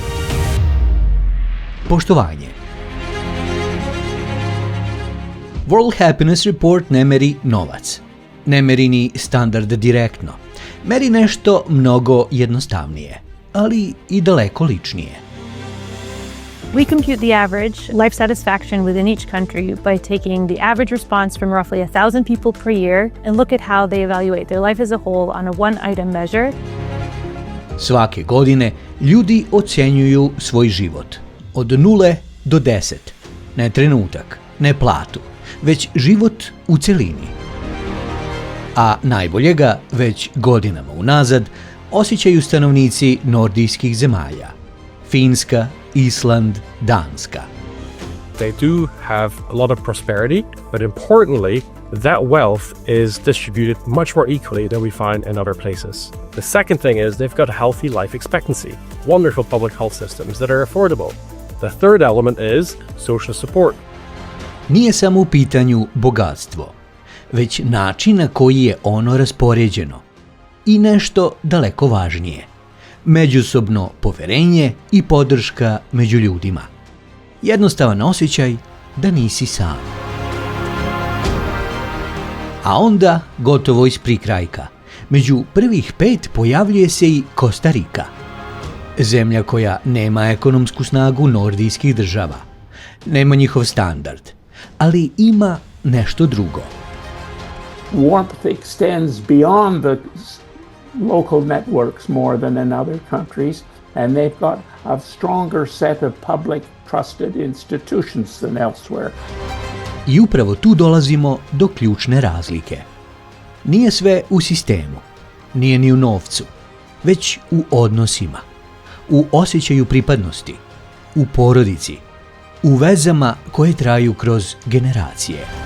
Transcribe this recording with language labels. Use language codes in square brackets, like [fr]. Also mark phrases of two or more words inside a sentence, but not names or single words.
[sr] Poštovanje. World Happiness Report ne meri novac. Ne meri ni standard direktno. Meri nešto mnogo jednostavnije, ali i daleko ličnije. [en] We compute the average life satisfaction within each country by taking the average response from roughly 1,000 people per year and look at how they evaluate their life as a whole on a one-item measure. [sr] Svake godine ljudi ocenjuju svoj život. Od 0 do 10. Ne trenutak, ne platu, već život u celini. A najbolje ga, već godinama unazad, osjećaju stanovnici nordijskih zemalja. Finska, Island, Danska. [en] They do have a lot of prosperity, but importantly, that wealth is distributed much more equally than we find in other places. The second thing is they've got a healthy life expectancy, wonderful public health systems that are affordable. The third element is social support. [sr] Nije samo u pitanju bogatstvo, već način na koji je ono raspoređeno. I nešto daleko važnije. Međusobno poverenje i podrška među ljudima. Jednostavan osjećaj da nisi sam. A onda, gotovo iz prikrajka, među prvih 5 pojavljuje se i Kostarika. Zemlja koja nema ekonomsku snagu nordijskih država. Nema njihov standard, ali ima nešto drugo. [en] Warmth extends beyond the local networks more than in other countries, and they've got a stronger set of public trusted institutions than elsewhere. [sr] I upravo tu dolazimo do ključne razlike. Nije sve u sistemu, nije ni u novcu, već u odnosima, u osjećaju pripadnosti, u porodici, u vezama koje traju kroz generacije.